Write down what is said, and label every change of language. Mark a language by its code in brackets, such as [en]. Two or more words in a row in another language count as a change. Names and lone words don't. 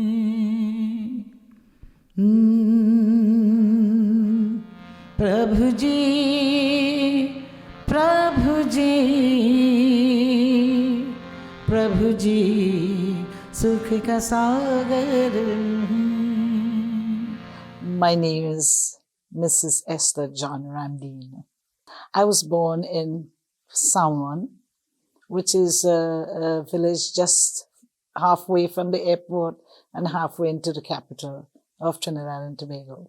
[hi] प्रभु जी प्रभु जी प्रभु जी सुख का सागर है। [en] My name is Mrs. Esther John Ramdeen. I was born in Samwan, which is a village just halfway from the airport and halfway into the capital of Trinidad and Tobago.